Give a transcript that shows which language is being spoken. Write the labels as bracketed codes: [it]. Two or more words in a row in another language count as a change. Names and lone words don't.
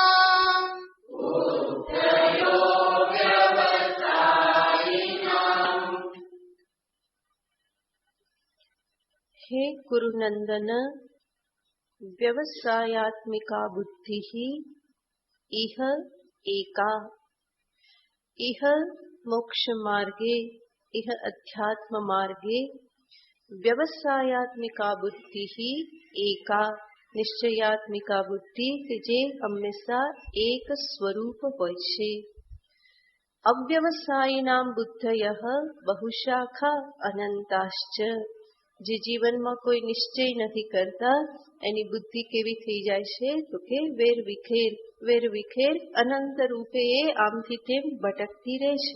[sa] हे कुरुनंदन व्यवसायात्मिका बुद्धि इह एका. इह मोक्ष मार्गे, इह अध्यात्म मार्गे व्यवसायात्मिका बुद्धि एका. [gu] નિશ્ચયાત્મિકા બુદ્ધિ કે જે હંમેશા એક સ્વરૂપ હોય છે. [sa] अव्यवसायीनाम बुद्धयः बहुशाखा अनंताश्च. [gu] જે જીવનમાં કોઈ નિશ્ચય નથી કરતા એની બુદ્ધિ કેવી થઈ જાય છે તો કે વેર વિખેર અનંત રૂપે એ આમથી તેમ ભટકતી રહે છે.